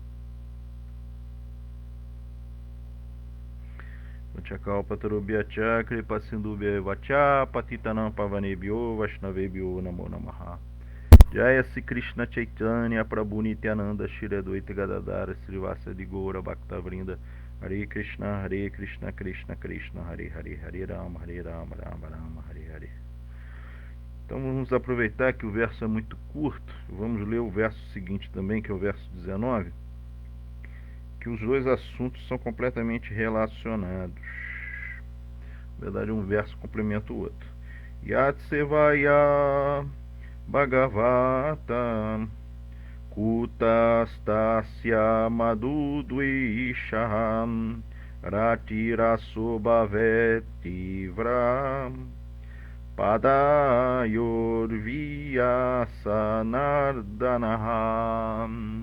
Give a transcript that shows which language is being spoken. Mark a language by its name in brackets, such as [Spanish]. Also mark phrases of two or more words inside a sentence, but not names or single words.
[Sanskrit] Vachakalpa Tarubhya Chakri Pasindubhya Vacha Patitanam Pavanebhyo Vaishnavebhyo Namo Namaha Jaya Sri Krishna Chaitanya Prabhu Nityananda Shri Advaita Gadadara Srivasa Gaura Bhaktavrinda Hare Krishna Krishna Krishna Hare Hare Hare Rama Rama Rama Hare Hare. [Portuguese] Então vamos aproveitar que o verso é muito curto, vamos ler o verso seguinte também, que é o verso 19, que os dois assuntos são completamente relacionados. Na verdade, um verso complementa o outro. [Sanskrit] Yatsevaya Bhagavata Kutastasya Madhudvishaham Ratirasobhavetivra Padayorvyasanardanaham.